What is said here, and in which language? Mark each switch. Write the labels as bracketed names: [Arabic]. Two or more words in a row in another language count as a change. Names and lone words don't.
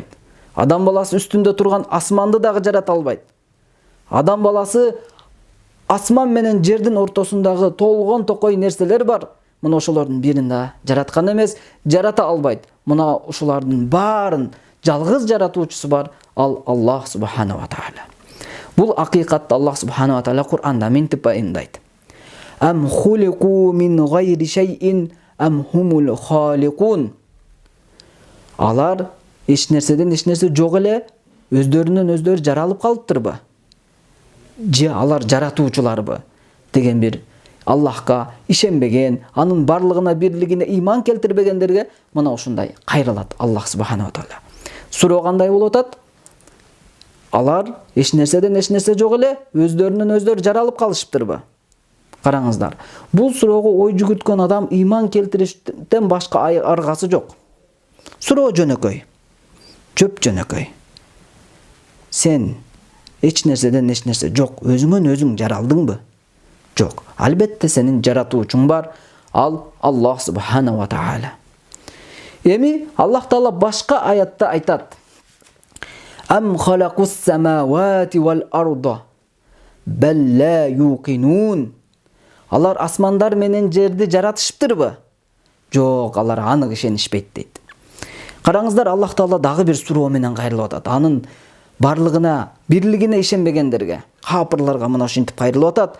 [Kyrgyz] Адам баласы үстүндө турган асманды дагы жарата албайт. Адам баласы асман менен жердин ортосундагы толгон токой нерселер бар. Мына ошолордун бирин да жараткан эмес, жарата албайт. Мына ушулардын баарын жалгыз жаратуучусу бар, ал Аллах [Arabic] سبحانه وتعالى. [Kyrgyz] Бул акыйкатты Аллах [Arabic] سبحانه وتعالى [Kyrgyz] Кур'анда мынтип баяндайт. [Arabic] أم خلقوا من غير شيء أم هم الخالقون. [Kyrgyz] Алар эч нерседен эч нерсе жок эле өздөрүнөн өздөрү жаралып калыптырбы? Же алар жаратуучуларбы? Деген бир Аллахка ишенбеген, анын барлыгына бирлигине ыйман келтирбегендерге мына ушундай кайрылат Аллах [Arabic] سبحانه وتعالى. [Kyrgyz] Суроо кандай болуп атат? Алар эч нерседен эч нерсе жок эле өздөрүнөн өздөрү жаралып калышыптырбы? Караңыздар, бул суроого ой жүгүрткөн адам ыйман келтириштен башка аргасы жок. Суроо жөнөкөй, жөп жөнөкөй. Сен эч нерседен эч нерсе жок, өзүңөн өзүң жаралдыңбы? Жок. Албетте сенин жаратуучуң бар, ал Аллах [Arabic] سبحانه وتعالى. [Kyrgyz] Эми Аллах Таала башка аятта айтат. [Arabic] أم خلقوا السماوات والأرض بل لا يوقنون. [Kyrgyz] Алар асмандар менен жерди жаратышыптырбы? Жок, алар анык ишенишпейт дейт. Караңыздар, Аллах Таала дагы бир суроо менен кайрылып атат. Анын барлыгына, бирлигине ишенбегендерге, капырларга мына ушинтип кайрылып атат.